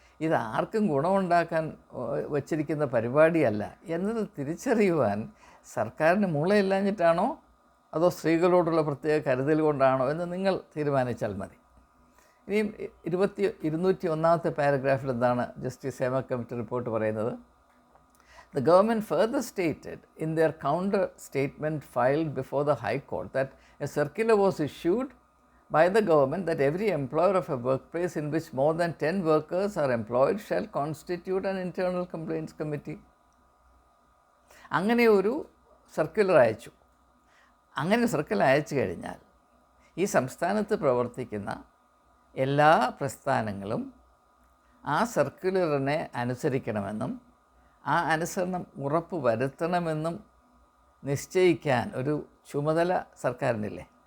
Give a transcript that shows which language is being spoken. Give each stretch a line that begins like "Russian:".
Malayalam: ഇത് ആർക്കും ഗുണമുണ്ടാക്കാൻ വച്ചിരിക്കുന്ന പരിപാടിയല്ല എന്നത് തിരിച്ചറിയുവാൻ സർക്കാരിന് മൂളയില്ലാഞ്ഞിട്ടാണോ അതോ സ്ത്രീകളോടുള്ള പ്രത്യേക കരുതൽ കൊണ്ടാണോ എന്ന് നിങ്ങൾ തീരുമാനിച്ചാൽ മതി. ഇനിയും 201-ാമത്തെ പാരഗ്രാഫിൽ എന്താണ് ജസ്റ്റിസ് ഹേമ കമ്മിറ്റി റിപ്പോർട്ട് പറയുന്നത്?
English: The government further stated in their counter statement filed before the High Court that a circular was issued by the government that every employer of a workplace in which more than 10 workers are employed shall constitute an internal complaints committee.
Malayalam: അങ്ങനെ ഒരു circular അയച്ചു. അങ്ങനെ circular അയച്ചു കഴിഞ്ഞാൽ ഈ സംസ്ഥാനത്ത് പ്രവർത്തിക്കുന്ന എല്ലാ പ്രസ്ഥാനങ്ങളും ആ സർക്കുലറിനെ അനുസരിക്കണമെന്നും ആ അനുസരണം ഉറപ്പ് വരുത്തണമെന്നും നിശ്ചയിക്കാൻ ഒരു ചുമതല സർക്കാരിനില്ലേ?